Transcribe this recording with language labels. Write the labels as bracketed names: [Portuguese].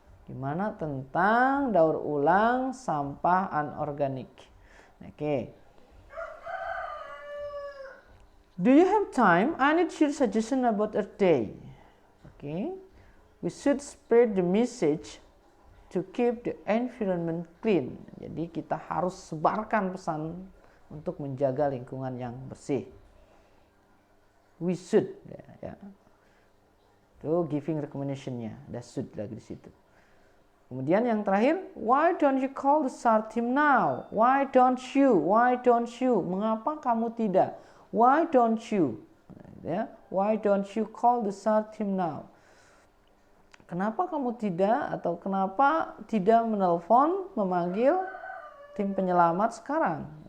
[Indonesian] Gimana tentang daur ulang sampah anorganik? Oke. [English] Do you have time? I need your suggestion about Earth Day. Okay. We should spread the message to keep the environment clean. [Indonesian] Jadi kita harus sebarkan pesan untuk menjaga lingkungan yang bersih. [English] We should, ya. Itu giving recommendation-nya. [Indonesian] Ada should lagi di situ. Kemudian yang terakhir, [English] why don't you call the SAR team now? Why don't you? Why don't you? [Indonesian] Mengapa kamu tidak? [English] Why don't you? Ya, why don't you call the SAR team now? [Indonesian] Kenapa kamu tidak atau kenapa tidak menelpon, memanggil tim penyelamat sekarang?